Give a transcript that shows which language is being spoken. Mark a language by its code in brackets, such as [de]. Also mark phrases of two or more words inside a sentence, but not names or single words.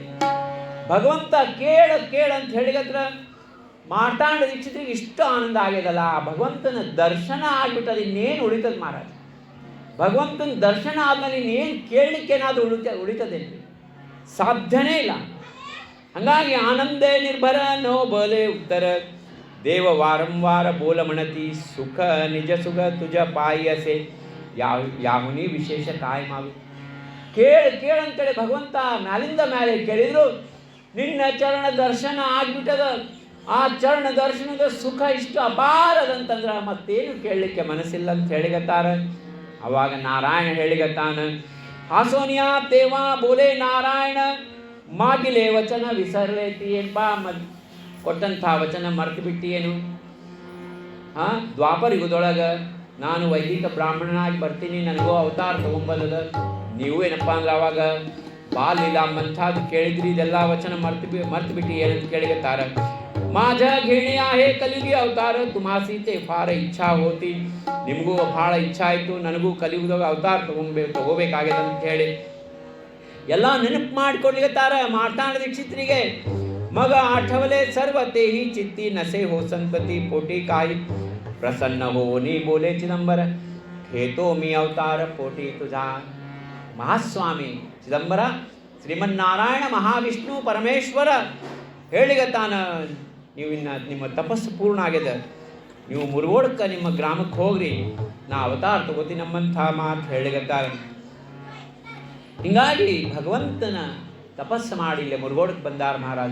[kn] ಭಗವಂತ ಕೇಳ ಅಂತ ಹೇಳಿಗತ್ರ ಮಾರ್ತಾಂಡ ದೀಕ್ಷಿತರಿಗೆ ಇಷ್ಟು ಆನಂದ ಆಗ್ಯದಲ್ಲ. ಭಗವಂತನ ದರ್ಶನ ಆಗ್ಬಿಟ್ಟದ, ಇನ್ನೇನು ಉಳಿತದ ಮಹಾರಾಜ. ಭಗವಂತನ ದರ್ಶನ ಆದ್ಮೇಲೆ ಇನ್ನೇನು ಕೇಳಲಿಕ್ಕೇನಾದ್ರೂ ಉಳಿತದೇನ್ರಿ? ಸಾಧ್ಯನೇ ಇಲ್ಲ. ಹಂಗಾಗಿ [mr] आनंदे निर्भर नो बले उत्तर देव वारंवार बोल म्हणती सुख निज सुख तुझ पायी असे याहुनी विशेष काई माडू. [kn] ಕೇಳಂತೇಳಿ ಭಗವಂತ ಮ್ಯಾಲಿಂದ ಮ್ಯಾಲೆ ಕೇಳಿದ್ರು. ನಿನ್ನ ಚರಣ ದರ್ಶನ ಆಗ್ಬಿಟ್ಟದ. ಆ ಚರಣ ದರ್ಶನದ ಸುಖ ಇಷ್ಟು ಅಪಾರದಂತಂದ್ರೆ ಮತ್ತೇನು ಕೇಳಲಿಕ್ಕೆ ಮನಸ್ಸಿಲ್ಲ ಅಂತ ಹೇಳಿಗತ್ತಾರ. ಅವಾಗ ನಾರಾಯಣ ಹೇಳಿಗತ್ತಾನ, [mr] हासोनिया तेवा बोले नारायण मागिले वचन विसरलेति. [kn] ಏನ್ಪಾ ಕೊಟ್ಟಂಥ ವಚನ ಮರ್ತು ಬಿಟ್ಟಿಯೇನು? ದ್ವಾಪರ ಯುಗದೊಳಗೆ ನಾನು ವೈದಿಕ ಬ್ರಾಹ್ಮಣನಾಗಿ ಬರ್ತೀನಿ, ನನಗೂ ಅವತಾರ ತೊಗೊಂಬಲ್ಲದ. ನೀವು ಏನಪ್ಪ ಅಂದ್ರೆ ಅವಾಗ ಬಾಲಿಲ್ಲ ಮಂಥಾದು ಕೇಳಿದ್ರಿ, ಇದೆಲ್ಲ ವಚನ ಮರ್ತು ಬಿಟ್ಟು ಏನಂತ ಕೇಳಿಗತ್ತಾರ. [mr] माझ्या घेणे आहे कलियुगी अवतार तुम्हासी ते फार इच्छा होती. [kn] ನಿಮಗೂ ಭಾಳ ಇಚ್ಛಾ ಆಯಿತು, ನನಗೂ ಕಲಿಯುಗದಾಗ ಅವತಾರ ತಗೋಬೇಕಾಗಿದೆ ಅಂತ ಹೇಳಿ ಎಲ್ಲ ನೆನಪು ಮಾಡಿಕೊಡ್ಲಿಗತ್ತಾರ ಮಾರ್ತಾಂಡ ದೀಕ್ಷಿತರಿಗೆ. [mr] मग आठवले सर्व तेही चित्ती नसे हो संतती पोटी काही प्रसन्न होनी बोले चिदंबर घेतो मी अवतार पोटी तुझा. [kn] ಮಹಾಸ್ವಾಮಿ ಚಿದಂಬರ ಶ್ರೀಮನ್ನಾರಾಯಣ ಮಹಾವಿಷ್ಣು ಪರಮೇಶ್ವರ ಹೇಳಿಗತ್ತಾನ, ನೀವು ಇನ್ನು ನಿಮ್ಮ ತಪಸ್ಸು ಪೂರ್ಣ ಆಗಿದೆ, ನೀವು ಮುರುಗೋಡಕ್ಕೆ ನಿಮ್ಮ ಗ್ರಾಮಕ್ಕೆ ಹೋಗ್ರಿ, ನಾ ಅವತಾರ ತಗೋತೀನಿ ನಮ್ಮಂಥ ಮಾತು ಹೇಳಿಗತ್ತಾರೆ. ಹಿಂಗಾಗಿ ಭಗವಂತನ ತಪಸ್ಸು ಮಾಡಿ ಇಲ್ಲೇ ಮುರುಗೋಡಕ್ಕೆ ಬಂದಾರ ಮಹಾರಾಜ.